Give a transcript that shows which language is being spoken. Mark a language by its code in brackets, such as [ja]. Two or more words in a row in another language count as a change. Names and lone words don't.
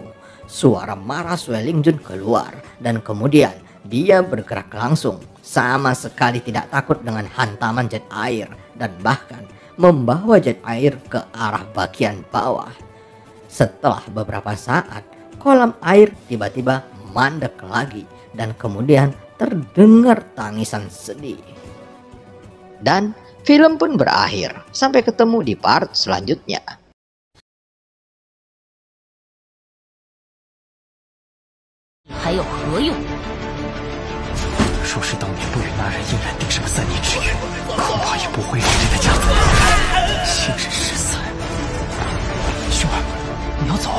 [id] Suara marah Sue Lingjun keluar dan kemudian dia bergerak langsung, sama sekali tidak takut dengan hantaman jet air dan bahkan membawa jet air ke arah bagian bawah. Setelah beberapa saat, kolam air tiba-tiba mandek lagi dan kemudian terdengar tangisan sedih. Dan film pun berakhir. Sampai ketemu di part selanjutnya. [zh] 还有何用？若是当年不与那人硬然定上3年之约，恐怕也不会让这个家族信任失散。兄儿，你要走？